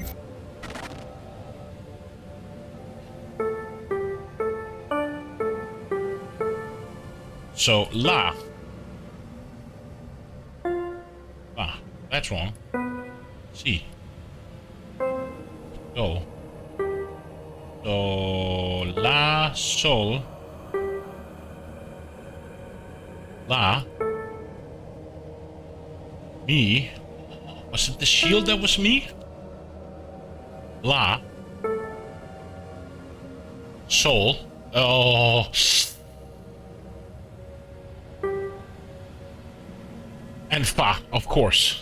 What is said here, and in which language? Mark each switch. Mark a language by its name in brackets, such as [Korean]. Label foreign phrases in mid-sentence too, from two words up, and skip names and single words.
[English] So, that's wrong. Si. So, la, sol, la, mi. Was it the shield that was me? La, sol, oh, and fa, of course.